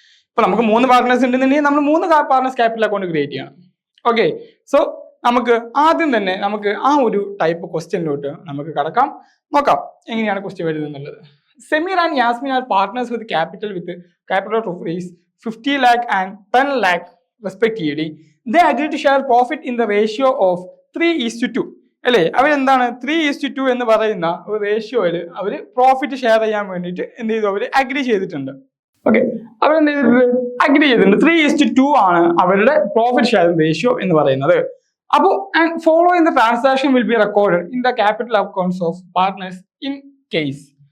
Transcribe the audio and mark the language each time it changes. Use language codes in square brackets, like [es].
[ml] ഇപ്പൊ നമുക്ക് 3 പാർട്ട്നേഴ്സ് ഉണ്ടെന്നുണ്ടെങ്കിൽ നമ്മൾ 3 പാർട്ട്നേഴ്സ് ക്യാപിറ്റൽ അക്കൗണ്ട് ക്രിയേറ്റ് ചെയ്യണം. ഓക്കെ, സോ നമുക്ക് ആദ്യം തന്നെ നമുക്ക് ആ ഒരു ടൈപ്പ് ക്വസ്റ്റ്യനിലോട്ട് നമുക്ക് നോക്കാം എങ്ങനെയാണ് ക്വസ്റ്റ്യൻ വരുന്നത് എന്നുള്ളത്. [en] Sameer and Yasmin are partners with capital of rupees 50 lakh and 10 lakh respectively. They agree to share profit in the ratio of 3:2. [ml] അല്ലേ, അവരെന്താണ് 3:2 എന്ന് പറയുന്ന ഒരു റേഷ്യോയിൽ അവർ പ്രോഫിറ്റ് ഷെയർ ചെയ്യാൻ വേണ്ടിയിട്ട് എന്ത് ചെയ്തു, അവർ അഗ്രി ചെയ്തിട്ടുണ്ട്. ഓക്കെ, അവരെന്ത് ചെയ്തിട്ടുണ്ട്, അഗ്രി ചെയ്തിട്ടുണ്ട്. 3:2 ആണ് അവരുടെ പ്രോഫിറ്റ് ഷെയർ റേഷ്യോ എന്ന് പറയുന്നത്. [en] അപ്പോൾ following the transaction will be recorded in the capital accounts of partners in case.